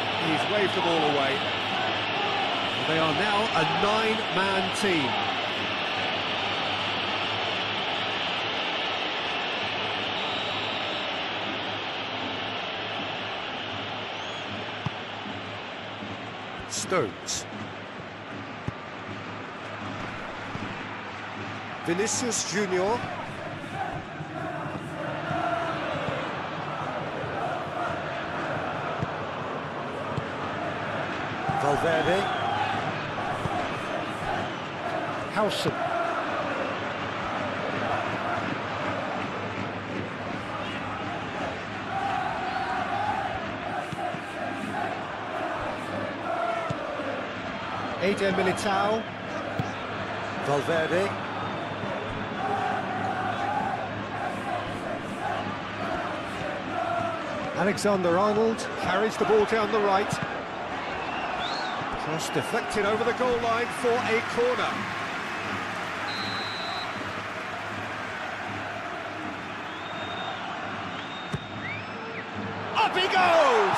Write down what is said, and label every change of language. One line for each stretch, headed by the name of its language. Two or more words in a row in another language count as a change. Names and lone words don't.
English: He's waved them all away. They are now a 9-man team. Stones. Vinicius Junior. Valverde. Howson. Eder Militao. Valverde. Alexander-Arnold carries the ball down the right. Cross deflected over the goal line for a corner. Up he goes!